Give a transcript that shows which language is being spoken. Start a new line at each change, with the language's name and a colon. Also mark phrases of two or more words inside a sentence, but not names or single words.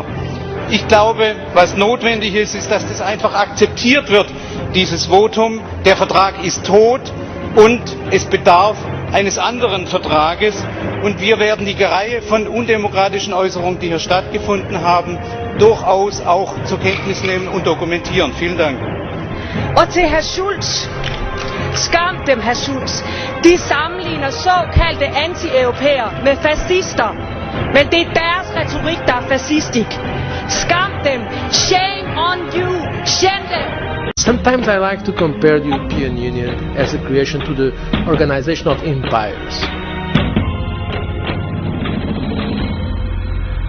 German: Ich glaube, was notwendig ist, ist, dass das einfach akzeptiert wird, dieses Votum. Der Vertrag ist tot und es bedarf eines anderen Vertrages. Und wir werden die Reihe von undemokratischen Äußerungen, die hier stattgefunden haben, durchaus auch zur Kenntnis nehmen und dokumentieren. Vielen Dank.
Danish: Og til Herr Schulz. Skam dem, Herr Schulz. De sammenligner såkaldte anti-europæer med fascister. Men det er deres retorik, der er fascistisk. Skam dem.
English: Shame on you. Shame them. Sometimes I like to compare the European Union as a creation to the organization of empires.